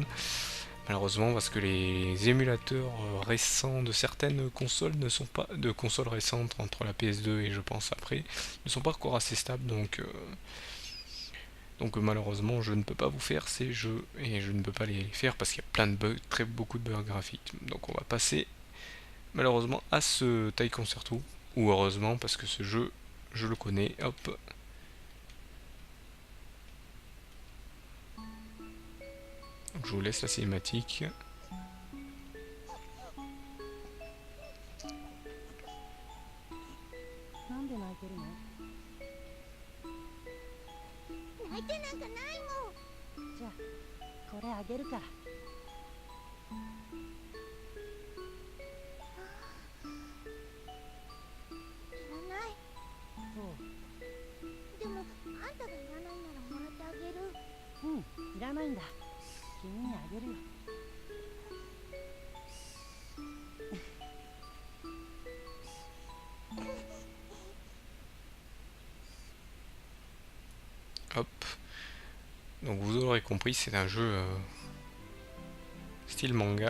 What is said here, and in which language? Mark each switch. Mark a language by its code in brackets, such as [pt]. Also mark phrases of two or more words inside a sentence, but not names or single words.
[fr] Malheureusement parce que les émulateurs récents de certaines consoles ne sont pas de consoles récentes entre la PS2 et je pense après ne sont pas encore assez stables, donc malheureusement je ne peux pas vous faire ces jeux et je ne peux pas les faire parce qu'il y a plein de bugs, très beaucoup de bugs graphiques. Donc on va passer malheureusement à ce taille concerto, ou heureusement parce que ce jeu je le connais. Hop, donc je vous laisse la cinématique. [ja] なんで泣いてるの？泣いてなんかないもん。じゃあこれあげるから。いらない。そう。でもあんたがいらないならもらってあげる。いらないんだ。君にあげるよ。 [fr] Hop, donc vous aurez compris, c'est un jeu style manga.